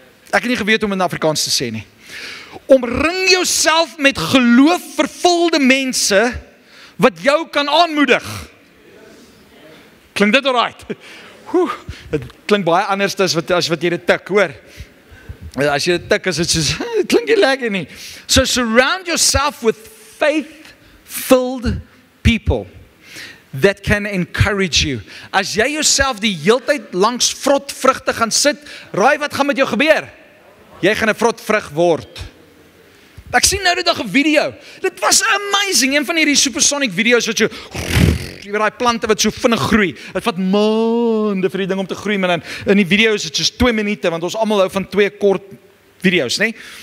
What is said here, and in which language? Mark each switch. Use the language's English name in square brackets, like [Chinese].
[Afrikaans] Ek het nie geweet om in Afrikaans te sê nie. Omring jouself met geloof-vervulde mense wat jou kan aanmoedig. Klink dit alright? Dit klink baie anders as wat jy dit tik, hoor. As jy dit tik, is dit soos, dit klink nie lekker nie. [English] So surround yourself with faith-filled people that can encourage you. [Afrikaans] As jy jouself die heeltyd langs vrotvrugte gaan sit, raai wat gaan met jou gebeur? Jy gaan 'n vrotvrug word. Ek sien nou die dag 'n video. Dit was amazing. Een van hierdie supersonic video's wat jy weet daai plante wat so vinnig groei. Dit vat maande vir die ding om te groei, maar dan in die video's is dit soos 2 minute, want ons almal hou van 2 kort video's, nê?